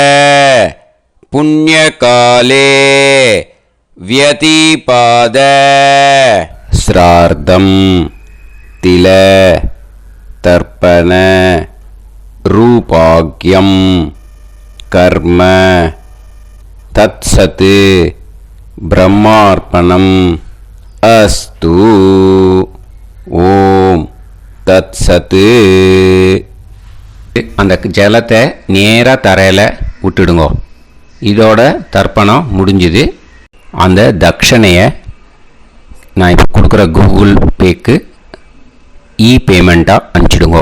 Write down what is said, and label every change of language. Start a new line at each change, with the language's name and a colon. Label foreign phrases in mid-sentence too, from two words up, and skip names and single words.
Sanskrit: पुण्यकाले व्यतिपाद श्रार्धं तिल तर्पण रूपाग्यं कर्म तत्सत् ब्रह्मार्पणम् अस्तु. ॐ तत् सत्.
Tamil: அந்த ஜலத்தை நேராக தரையில் விட்டுடுங்கோ. இதோட தர்ப்பணம் முடிஞ்சுது. அந்த தட்சணையை நான் இப்போ கொடுக்குற கூகுள் பேக்கு பேமெண்ட்டாக அனுப்பிச்சிடுங்கோ.